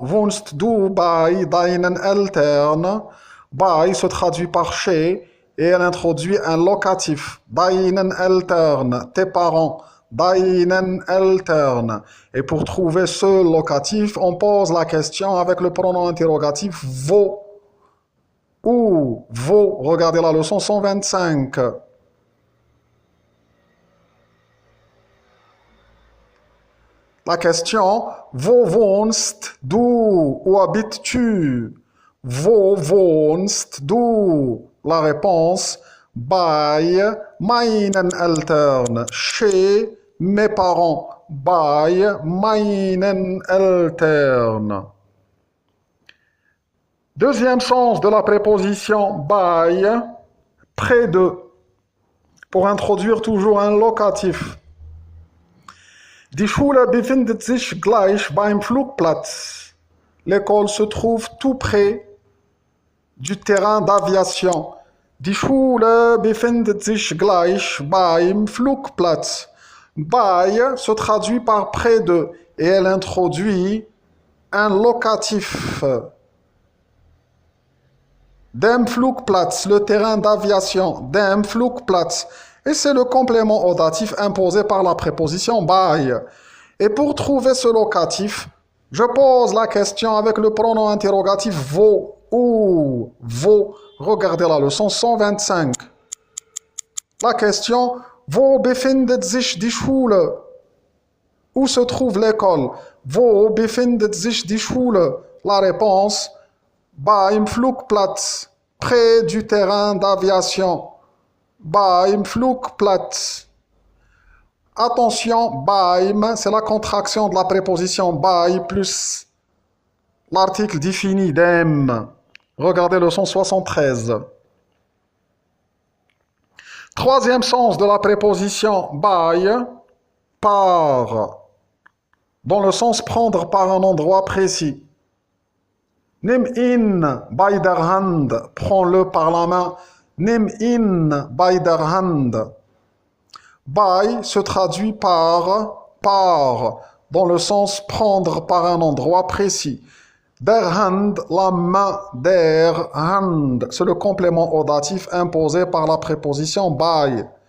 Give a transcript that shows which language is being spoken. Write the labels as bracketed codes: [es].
[de] Wohnst du bei deinen Eltern? [fr] Bei se traduit par chez et elle introduit un locatif. [de] Deinen Eltern, [fr] tes parents. [de] Deinen Eltern. [fr] Et pour trouver ce locatif, on pose la question avec le pronom interrogatif wo. Où? Wo. Regardez la leçon 125. La question, [de] wo wohnst du? [fr] Où habites-tu? [de] Wo wohnst du? [fr] La réponse, [de] bei meinen Eltern. [fr] Chez mes parents. [de] Bei meinen Eltern. [fr] Deuxième sens de la préposition bei, près de, pour introduire toujours un locatif. [de] Die Schule befindet sich gleich beim Flugplatz. [fr] L'école se trouve tout près du terrain d'aviation. [de] Die Schule befindet sich gleich beim Flugplatz. [fr] Bei se traduit par près de et elle introduit un locatif. [de] Dem Flugplatz, [fr] le terrain d'aviation. [de] Dem Flugplatz. [fr] Et c'est le complément audatif imposé par la préposition bei. Et pour trouver ce locatif, je pose la question avec le pronom interrogatif wo. Où? Wo. Regardez la leçon 125. La question, [de] wo befindet sich die Schule? [fr] Où se trouve l'école? [de] Wo befindet sich die Schule? [fr] La réponse, [de] beim Flugplatz, [fr] près du terrain d'aviation. [de] Beim Flugplatz. [fr] Attention, beim, c'est la contraction de la préposition bei plus l'article défini dem. Regardez le 173. Troisième sens de la préposition bei, par, dans le sens prendre par un endroit précis. [de] Nimm ihn bei der Hand, [fr] prends-le par la main. [de] Nimm ihn bei der Hand. [fr] Bei se traduit par, dans le sens prendre par un endroit précis. [de] Der Hand, [fr] la main, der Hand, c'est le complément audatif imposé par la préposition bei.